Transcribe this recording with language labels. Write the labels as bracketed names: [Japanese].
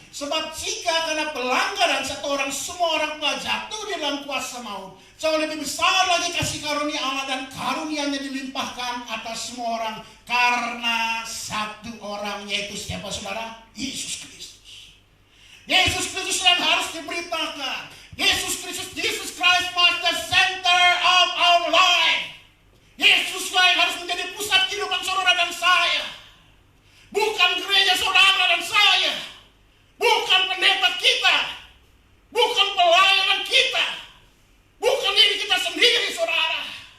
[Indonesian] Sebab jika karena pelanggaran satu orang, semua orang telah jatuh di dalam kuasa maut, jauh lebih besar lagi kasih karunia Allah dan karunia-Nya dilimpahkan atas semua orang karena satu orang, yaitu siapa, saudara? Yesus Kristus. Yesus Kristus yang harus diberitakan. [English] Jesus Christ was the center of our life. [Indonesian] Yesuslah yang harus menjadi pusat kehidupan saudara dan saya. Bukan gereja saudara dan saya, bukan pendeta kita, bukan pelayanan kita, bukan diri kita sendiri, saudara.